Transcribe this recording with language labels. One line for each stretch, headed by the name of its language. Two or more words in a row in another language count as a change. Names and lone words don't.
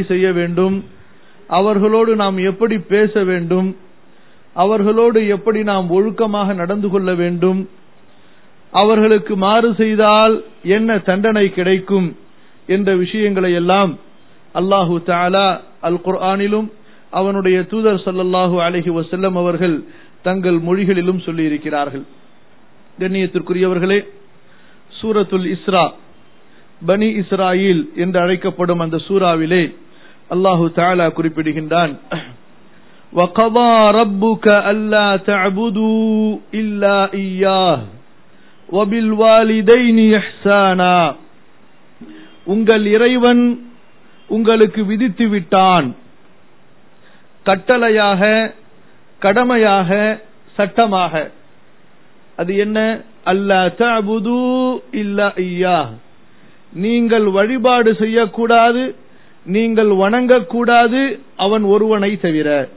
Tamil: செய்ய வேண்டும், அவர்களோடு நாம் எப்படி பேச வேண்டும், அவர்களோடு எப்படி நாம் ஒழுக்கமாக நடந்து கொள்ள வேண்டும், அவர்களுக்கு மாறு செய்தால் என்ன தண்டனை கிடைக்கும் என்ற விஷயங்களை எல்லாம்
Arabic: الله تعالى
Tamil: அல் குர்ஆனிலும் அவனுடைய தூதர்
Arabic: صلى الله عليه وسلم
Tamil: அவர்கள் தங்கள் மொழிகளிலும் சொல்லி இருக்கிறார்கள். கண்ணியத்திற்குரியவர்களே, சூரத்துல் இஸ்ரா, பனி இஸ்ராயில் என்று அழைக்கப்படும் அந்த சூராவிலே
Arabic: الله تعالى
Tamil: குறிப்பிடுகின்றான்,
Arabic: وَقَضَى رَبُّكَ أَلَّا تَعْبُدُوا إِلَّا إِيَّاهُ وَبِالْوَالِدَيْنِ إِحْسَانًا.
Tamil: உங்கள் இறைவன் உங்களுக்கு விதித்து விட்டான், கட்டளையாக, கடமையாக, சட்டமாக. அது என்ன?
Arabic: ألا تعبدوا إلا إياه,
Tamil: நீங்கள் வழிபாடு செய்யக்கூடாது, நீங்கள் வணங்கக்கூடாது அவன் ஒருவனை தவிர.